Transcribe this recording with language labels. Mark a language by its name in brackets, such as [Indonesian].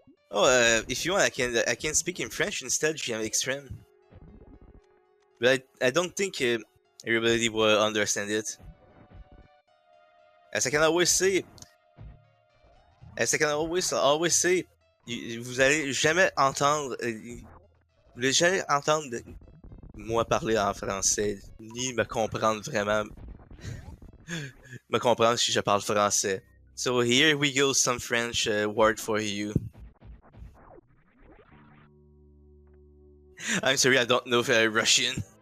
[English] Oh, if you want, I can speak in French instead, ShyGuyExpress. But I don't think everybody will understand it. As I can always say, [French] vous allez jamais entendre, vous allez jamais entendre moi parler en français, ni me comprendre vraiment, me comprendre si je parle français. [English] So here we go, some French word for you. I'm sorry, I don't know Russian.